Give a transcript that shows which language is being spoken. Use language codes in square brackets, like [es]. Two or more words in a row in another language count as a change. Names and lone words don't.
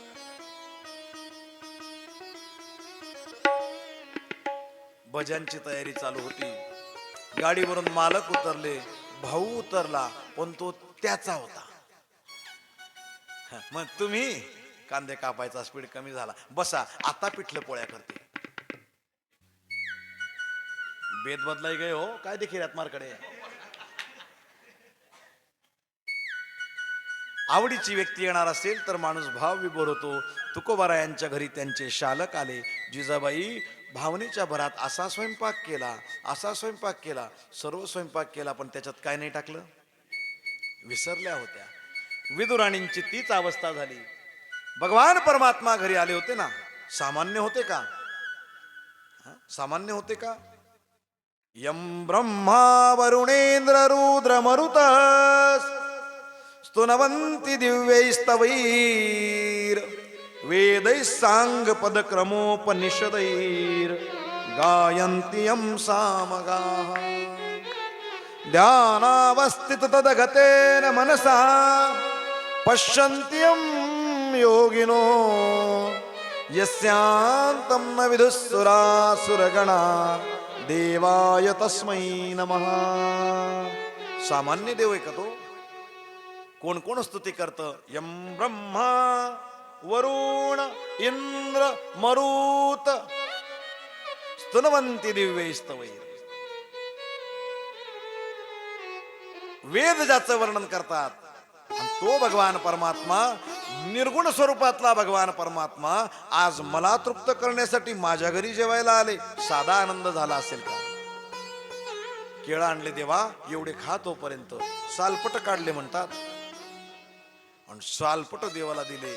[mr] भजनची तयारी चालू होती. गाडीवरून मालक उतरले, भाऊ उतरला, पण तो त्याचा होता. मग तुम्ही कांदे कापायचा स्पीड कमी झाला, बसा आता पिठलं पोळ्या करते. बेद बदलाई गए हो काय देखील आत्मारकडे. आवडीची व्यक्ती येणार असेल तर माणूस भाव विभोर होतो. तुकोबारायांच्या घरी त्यांचे शालक आले. जिजाबाई भावनेच्या भरात असा स्वयंपाक केला, असा स्वयंपाक केला, सर्व स्वयंपाक केला, पण त्याच्यात काय नाही टाकलं, विसरल्या होत्या. विदुराणींची तीच अवस्था झाली. भगवान परमात्मा घरी आले होते ना, सामान्य होते का, सामान्य होते का. [sa] यम ब्रह्मा वरुणेंद्र रुद्र मरुत स्तुनवन्ति दिव्यैस्तवैर वेदैः सांग पदक्रमोपनिषदैर गायन्ति यं सामगाः ध्यानावस्थित तदगतेन मनसा पश्यन्ति यं योगिनो यस्यान्तं न विदुःसुरासुरगणा देवाय तस्मै नमः. [mr] सामान्य देव आहे का तो. कोण कोण स्तुती करतं. [sa] यम ब्रह्मा वरुण इंद्र मरुत स्तुनवन्ति दिव्यैस्तवैर. [mr] वेद ज्याचं वर्णन करतात, आणि तो भगवान परमात्मा, निर्गुण स्वरूपातला भगवान परमात्मा आज मला तृप्त करण्यासाठी माझ्या घरी जेवायला आले. साधा आनंद झाला असेल का. केळं आणले देवा, एवढे खा तोपर्यंत. सालपट काढले म्हणतात, आणि सालपट देवाला दिले.